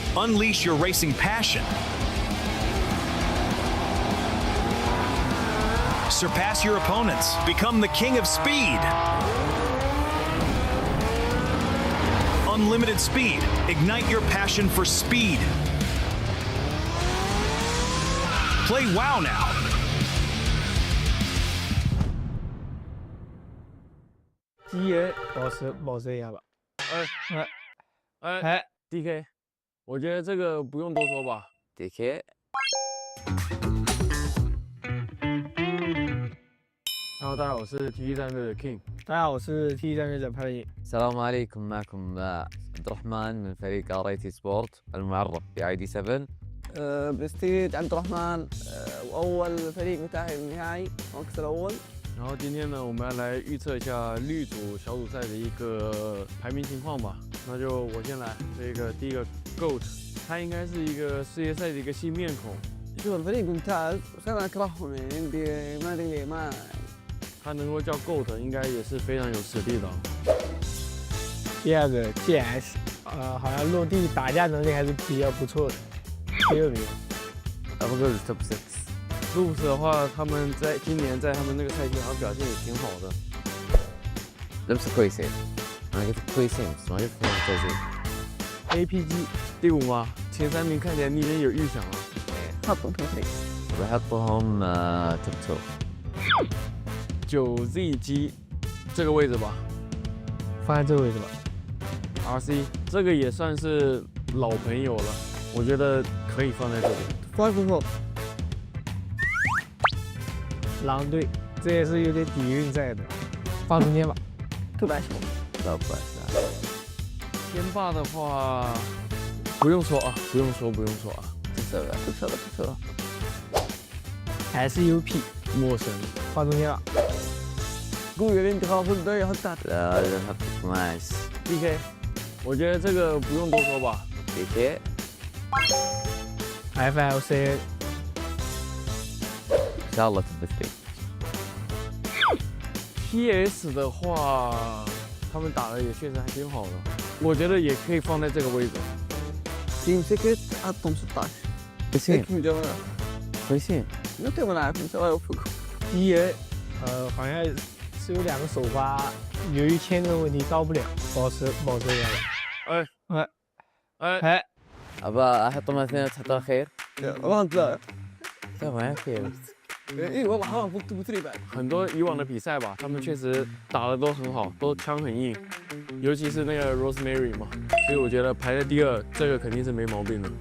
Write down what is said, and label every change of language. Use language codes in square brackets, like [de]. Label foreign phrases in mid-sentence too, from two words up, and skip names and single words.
[en] Unleash your racing passion. Surpass your opponents. Become the king of speed. Unlimited speed. Ignite your passion for speed. Play WoW now. [zh] GA 保持一下吧。DK， 我觉得这个不用多说吧。 DK。 Hello， 大家好，我是 T 战队的 King。大家好，我是 T 战队的派。 [ar] السلام عليكم معكم عبد الرحمن من فريق RIT سبورت المعرف ب ID7. برستيج عبد الرحمن واول فريق متاهل النهائي المركز الاول. [zh] 然后今天呢，我们要来预测一下绿组小组赛的一个排名情况吧。那就我先来，这个第一个 GOAT， 他应该是一个世界赛的一个新面孔。 [ar] شوف الفريق ممتاز بس انا اكرههم يعني عندي ما ادري ما [zh] 他能够叫 GOAT， 应该也是非常有实力的。第二个 GS， 好像落地打架能力还是比较不错的。第二名 [ar] أفضل توب 6. [zh] Loops 的话，他们在今年在他们那个赛季好像表现也挺好的。 [ar] لبس كويسين. أنا قلت كويسين بس ما قلت إنهم ممتازين. [zh] APG 第5吗？前3名看起来你已经有预想了。 [ar] حطهم في الفريق. بحطهم توب 2. [zh] 9ZG 这个位置吧，放在这个位置吧。 RC 这个也算是老朋友了，我觉得可以放在这里。 5-4. 狼队，这也是有点底蕴在的，放中间吧。 [ar] تبع لا [zh] 天霸的话，不用说啊，不用说啊。 [ar] تبصر. [zh] 还是 UP 陌生，放中间吧。 [ar] قوي انت خلاص الدوري حطها. لا نحط 12. [zh] DK， 我觉得这个不用多说吧。 DK. FLC [ar] إن شاء الله توب 3. [zh] PS 的话，他们打的也确实还挺好的，我觉得也可以放在这个位置。 [ar] تيم سكت حطهم 16. كويسين. من جماعه كويسين. انت ما نعرف ان شاء الله يوفقكم. [zh] DA 好像是有2个首发，由于签证问题到不了，保持一下吧。 [ar] أبا أحطهم 2 تحطها خير. ما انت تمام خير. اي والله حرام فوق توب 3 بعد. [zh] 很多以往的比赛吧，他们确实打的都很好，都枪很硬，尤其是那个 Rosemary 嘛，所以我觉得排在第2，这个肯定是没毛病的。